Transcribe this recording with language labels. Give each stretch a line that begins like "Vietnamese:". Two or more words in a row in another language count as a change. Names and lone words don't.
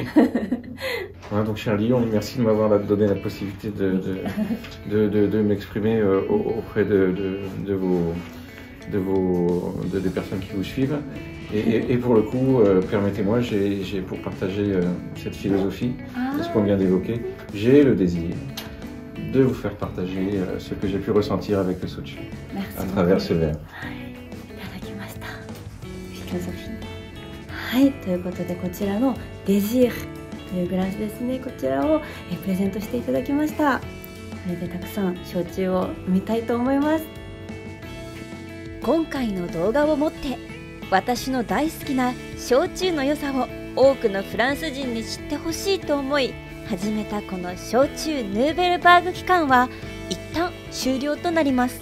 French: Voilà, donc, cher Lyon, merci de m'avoir donné la possibilité de m'exprimer auprès des personnes qui vous suivent. Et pour le coup, permettez-moi, j'ai pour partager cette philosophie, ce qu'on vient d'évoquer, j'ai le désir de vous faire partager ce que j'ai pu ressentir avec le sochu à travers ce verre.
Japanese: フィロソフィー。はい、ということでこちらのデジールというグラスですね、こちらをプレゼントしていただきました。これでたくさん焼酎を飲みたいと思います。今回の動画をもって私の大好きな焼酎の良さを多くのフランス人に知ってほしいと思い始めたこの焼酎ヌーベルバーグ期間は一旦終了となります。